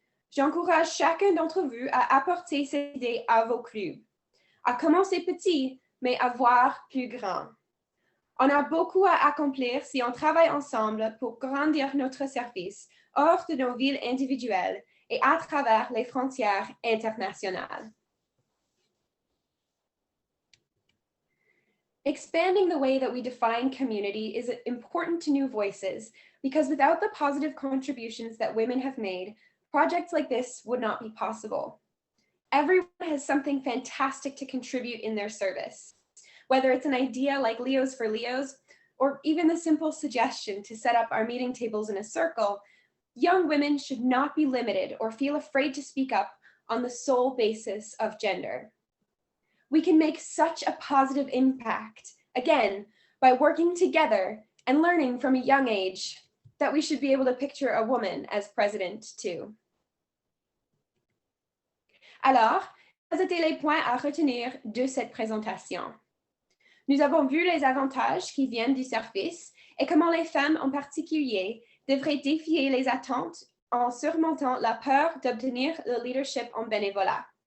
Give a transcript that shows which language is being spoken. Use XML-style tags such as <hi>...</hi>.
<fr>J'encourage chacun d'entre vous à apporter ces idées à vos clubs, à commencer petit, mais à voir plus grand. On a beaucoup à accomplir si on travaille ensemble pour grandir notre service hors de nos villes individuelles et à travers les frontières internationales.</fr> <en>Expanding the way that we define community is important to new voices because without the positive contributions that women have made, projects like this would not be possible. Everyone has something fantastic to contribute in their service, whether it's an idea like Leos for Leos, or even the simple suggestion to set up our meeting tables in a circle. Young women should not be limited or feel afraid to speak up on the sole basis of gender. We can make such a positive impact, again, by working together and learning from a young age that we should be able to picture a woman as president too.</en> <fr>Alors, quels étaient les points à retenir de cette présentation? Nous avons vu les avantages qui viennent du service et comment les femmes en particulier devraient défier les attentes en surmontant la peur d'obtenir le leadership en bénévolat.</fr>